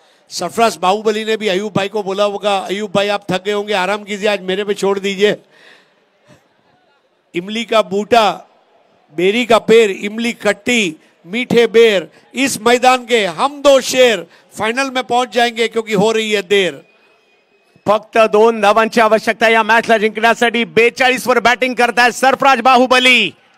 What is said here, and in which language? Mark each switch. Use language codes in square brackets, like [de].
[hi] सरफराज बाहुबली ने भी अयूब भाई को बोला होगा, अयूब भाई आप थक गए होंगे, आराम कीजिए, आज मेरे पे छोड़ दीजिए। इमली का बूटा, बेरी का पेड़, इमली खट्टी, मीठे बेर, इस मैदान के हम दो शेर फाइनल में पहुंच जाएंगे क्योंकि हो रही है देर। [mr] फक्त 2 धावांची आवश्यकता या मॅचला जिंकण्यासाठी। 42 वर बॅटिंग करतायत सरफराज बाहुबली।